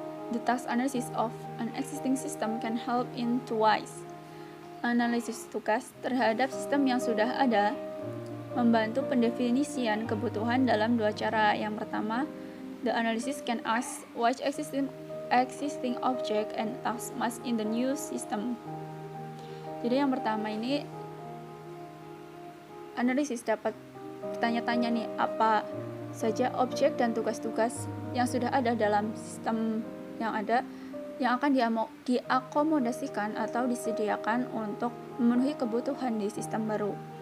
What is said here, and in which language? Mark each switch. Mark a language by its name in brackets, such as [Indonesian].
[English] The task analysis of an existing system can help in two ways. [Indonesian] Analisis tugas terhadap sistem yang sudah ada membantu pendefinisian kebutuhan dalam 2 cara. Yang pertama, [English] the analysis can ask which existing object and task must in the new system. [Indonesian] Jadi yang pertama ini analisis dapat bertanya-tanya nih apa saja objek dan tugas-tugas yang sudah ada dalam sistem yang ada yang akan diakomodasikan atau disediakan untuk memenuhi kebutuhan di sistem baru.